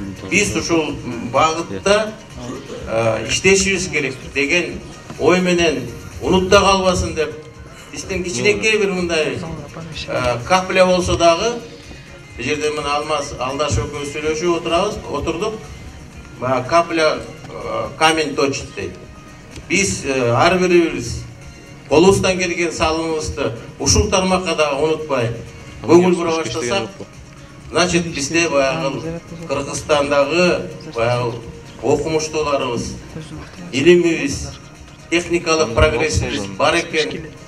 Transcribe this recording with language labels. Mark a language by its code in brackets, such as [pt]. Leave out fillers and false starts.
[ky] Биз ушул багытта иштешибиз керек деген ой менен унутта калбасын деп биздин кичинекей бир мындай капля болсо дагы бул жерде мына Алмаз Алдаш экөөбүз сүйлөшүп отурдук. [ru] Капля камень точит [ky] дейт. Биз ар бирибиз колубуздан келген салымыбызды ушул тармакка дагы унутпай көңүл бура баштасак, значит бизде баягы Кыргызстандагы баягы окумуштууларыбыз, илимибиз, техникалык прогрессибиз бар экен.